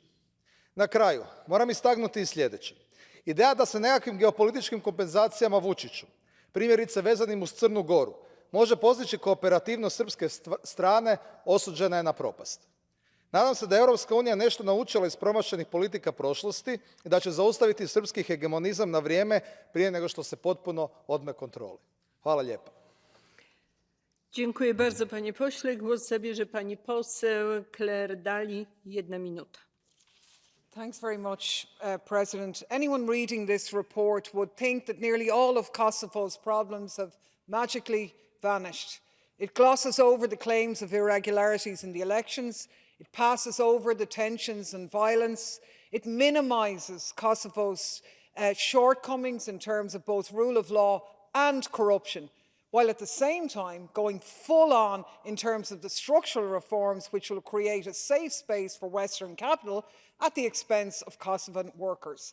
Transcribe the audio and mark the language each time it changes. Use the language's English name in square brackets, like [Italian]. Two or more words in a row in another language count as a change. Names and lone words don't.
[Croatian] Na kraju, moram istaknuti i sljedeće. Ideja da se nekakvim geopolitičkim kompenzacijama Vučiću, primjerice vezanim uz Crnu Goru, može postići kooperativnost srpske strane, osuđena je na propast. Nadam se da je Europska unija nešto naučila iz promašenih politika prošlosti i da će zaustaviti srpski hegemonizam na vrijeme prije nego što se potpuno odme kontroli. Hvala lijepa. [Polish] Dziękuję bardzo, panie pośle. Głos zabierze pani poseł Claire Daly. 1 minuta. [English] Thanks very much, President. Anyone reading this report would think that nearly all of Kosovo's problems have magically vanished. It glosses over the claims of irregularities in the elections. It passes over the tensions and violence. It minimises Kosovo's shortcomings in terms of both rule of law and corruption, while at the same time going full on in terms of the structural reforms which will create a safe space for Western capital at the expense of Kosovan workers.